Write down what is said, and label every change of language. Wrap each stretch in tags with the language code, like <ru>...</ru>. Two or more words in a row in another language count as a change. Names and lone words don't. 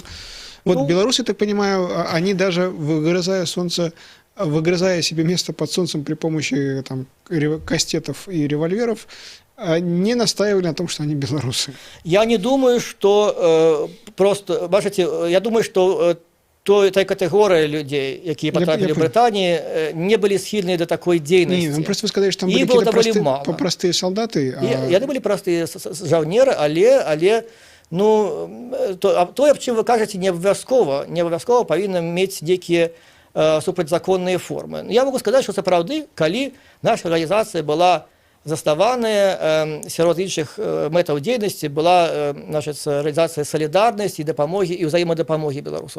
<ru>Белорусы, я так понимаю, они даже выгрызая себе место под солнцем при помощи кастетов и револьверов, не настаивали на том, что они белорусы. Я не думаю, что просто...</ru> <uk>Бачите, я думаю, что той категории людей, які потрапили в Британии,</uk> <ru>не были</ru> <uk>схильны до</uk> <ru>такой деятельности. Нет, просто вы сказали, что там были какие-то простые солдаты.</ru> <be>Яны</be> <ru>были простые</ru> <be>жаўнеры, але тое, аб чым вы кажаце, не абавязкова павінна мець нейкія супрацьзаконныя формы. Я могу сказаць, што сапраўды, калі наша арганізацыя была заснаваная сярод іншых мэтаў дзейнасці, была арганізацыя салідарнасці, дапамогі і ўзаемадапамогі беларусаў.</be>